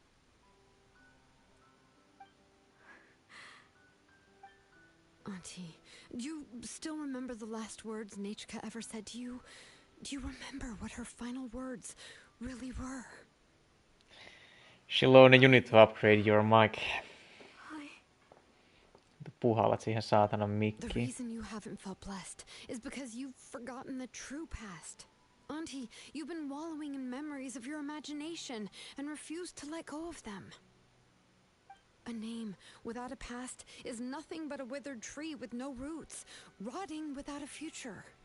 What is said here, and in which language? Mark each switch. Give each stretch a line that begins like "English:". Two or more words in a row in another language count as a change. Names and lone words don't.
English: Auntie, do you still remember the last words Nechka ever said to you? Do you remember what her final words really were? Shilonen, you need to upgrade your mic.
Finnish: Puhallat siihen saatanan
English: The
Finnish: mikkiin.
English: reason you haven't felt blessed is because you've forgotten the true past. Auntie, you've been wallowing in memories of your imagination and refused to let go of them. A name without a past is nothing but a withered tree with no roots, rotting without a future.